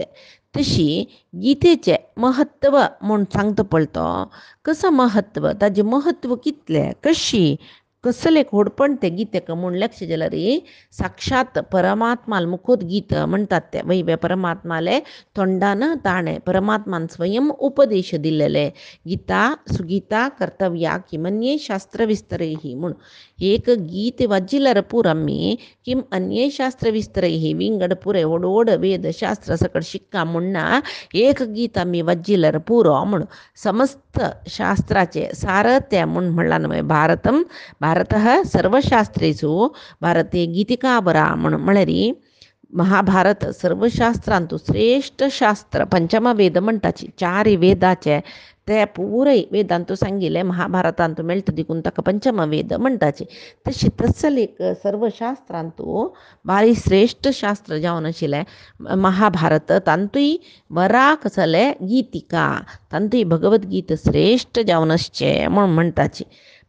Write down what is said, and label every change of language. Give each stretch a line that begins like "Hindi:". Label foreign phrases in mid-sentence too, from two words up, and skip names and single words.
Konkani: तशी गीतेचे महत्व म्हूण सांगता पळय तो कसं महत्व, ताजें महत्व कितलें, कशी कसले घोडपण ते गीतेक म्हूण लक्ष जाल्यार साक्षात परमात्माल मुखोत गीत म्हणटात ते वैवे परमात्माले तोंडान ताणें परमात्मान स्वयं उपदेश दिल्लेले.
Sanskrit: गीता सुगीता कर्तव्या किमन्ये शास्त्र विस्तरैः
Konkani: म्हूण एक गीत वाजिल्यार पूर आमी
Sanskrit: किम अन्ये शास्त्र विस्तरैः
Konkani: विंगड पुरे ओडोड वेद शास्त्र सकट शिक्का म्हणना एक गीत आमी वाजिल्यार पुरो म्हूण समस्त शास्त्राचे सार ते म्हूण म्हणला न्हय.
Sanskrit: भारतः सर्वशास्त्रेषु भारते गीतिका
Konkani: बरा म्हूण म्हळ्यार महाभारत सर्वशास्त्रांतू श्रेष्ठ शास्त्र पंचम वेद म्हणटाची. 4 वेदाचे ते पुरय वेदांतू सांगिल्ले महाभारतांतू मेळटा देखून ताका पंचम वेद म्हणटाचे. तशी तसलेक सर्वशास्त्रांतू भारी श्रेष्ठ शास्त्र जावन आशिल्लें महाभारत. तांतूय बरा कसले गीतिका तांतूय भगवद्गीता श्रेष्ठ जावन आसचे म्हूण म्हणटाची.